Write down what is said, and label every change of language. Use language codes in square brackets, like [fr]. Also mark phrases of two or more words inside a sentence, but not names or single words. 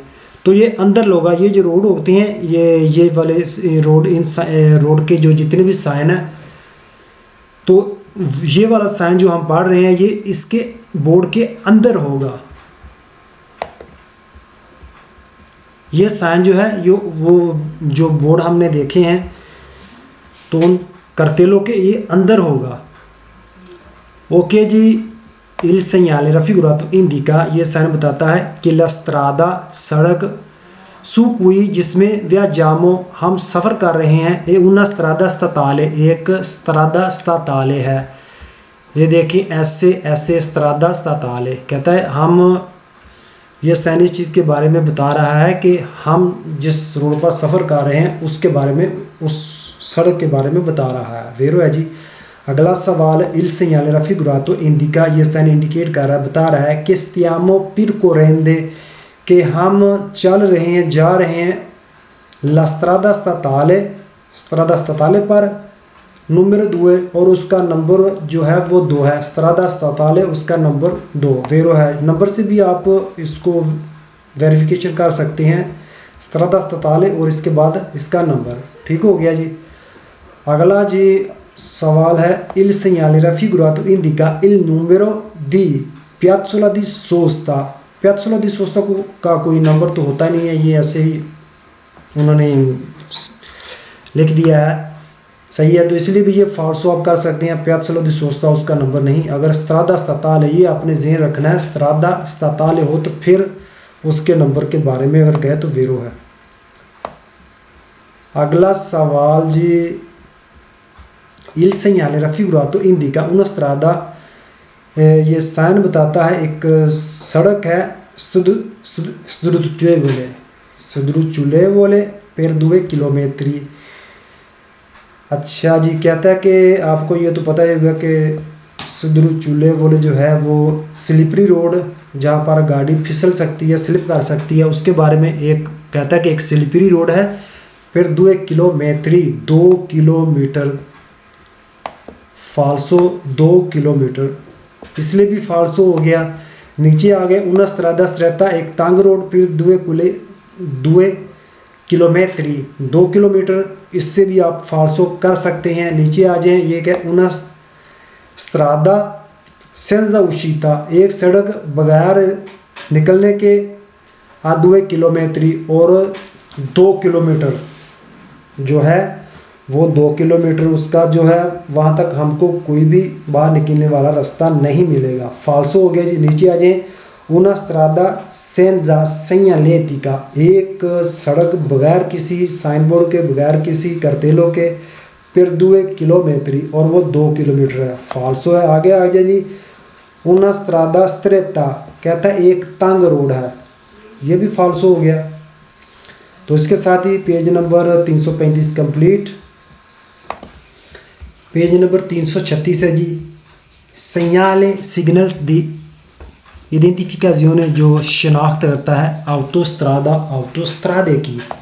[hi] तो ये अंदर लोगा, ये जो रोड होते हैं ये वाले रोड, इन रोड के जो जितने भी साइन है, तो ये वाला साइन जो हम पढ़ रहे हैं ये इसके बोर्ड के अंदर होगा। ये साइन जो है वो जो बोर्ड हमने देखे हैं तो उन करतेलों के ये अंदर होगा। ओके जी, [it] il segnale raffigurato indica, [hi] ये साइन बताता है कि [it] la strada, [hi] सड़क, [it] su cui [hi] जिसमें viaggiamo हम सफ़र कर रहे हैं, ये [it] una strada statale [hi] एक [it] strada statale [hi] है। ये देखिए ऐसे [it] strada statale [hi] कहता है हम, ये साइन इस चीज़ के बारे में बता रहा है कि हम जिस रोड पर सफ़र कर रहे हैं उसके बारे में, उस सड़क के बारे में बता रहा है। वेरो है जी। अगला सवाल, [it] il segnale raffigurato indica, [hi] ये साइन इंडिकेट कर रहा है, बता रहा है कि [it] stiamo percorrendo [hi] कि हम चल रहे हैं, जा रहे हैं [it] la strada statale [hi] पर नंबर 2 और उसका नंबर जो है वो 2 है। [it] strada statale [hi] उसका नंबर 2 वेरो है। नंबर से भी आप इसको वेरिफिकेशन कर सकते हैं, [it] strada statale [hi] और इसके बाद इसका नंबर। ठीक हो गया जी। अगला जी सवाल है, [it] il segnale raffigurato indica il numero di piazzola di sosta। piazzola di sosta [hi] का कोई नंबर तो होता नहीं है, ये ऐसे ही उन्होंने लिख दिया है। सही है, तो इसलिए भी ये फाल्सो आप कर सकते हैं। [it] piazzola di sosta [hi] उसका नंबर नहीं। अगर [it] strada statale, [hi] ये आपने ज़हन रखना है, [it] strada statale [hi] हो तो फिर उसके नंबर के बारे में अगर कहे तो वेरो है। अगला सवाल जी, [it] il segnale raffigurato indica una strada, [hi] ये साइन बताता है एक सड़क है, [it] sdrucciolevole per 2 chilometri। [hi] अच्छा जी, कहता है कि आपको ये तो पता ही होगा कि sdrucciolevole जो है वो स्लिपरी रोड, जहाँ पर गाड़ी फिसल सकती है, स्लिप कर सकती है, उसके बारे में एक कहता है कि एक स्लिपरी रोड है। फिर 2 किलोमीटर, 2 किलोमीटर फाल्सो 2 किलोमीटर, इसलिए भी फाल्सो हो गया। नीचे आ गए [it] una strada stretta [hi] एक तंग रोड, फिर 2 किलोमीटर 2 किलोमीटर, इससे भी आप फाल्सो कर सकते हैं। नीचे आ जाएं, ये क्या [it] una strada senza uscita [hi] एक सड़क बगैर निकलने के 2 किलोमीटर और 2 किलोमीटर जो है वो 2 किलोमीटर उसका जो है वहाँ तक हमको कोई भी बाहर निकलने वाला रास्ता नहीं मिलेगा। फाल्सो हो गया जी। नीचे आ जाए, [it] una strada senza segnaletica [hi] एक सड़क बगैर किसी साइन बोर्ड के, बगैर किसी करतेलों के, फिर 2 किलोमीटर और वो 2 किलोमीटर है। फाल्सो है। आगे आ जाए जी, [it] una strada stretta [hi] कहता है एक तंग रोड है, ये भी फाल्सो हो गया। तो इसके साथ ही पेज नंबर 335 कंप्लीट। पेज नंबर 336 है जी, segnale सिग्नल [it] di identificazione [hi] जो शनाख्त करता है autostrade की।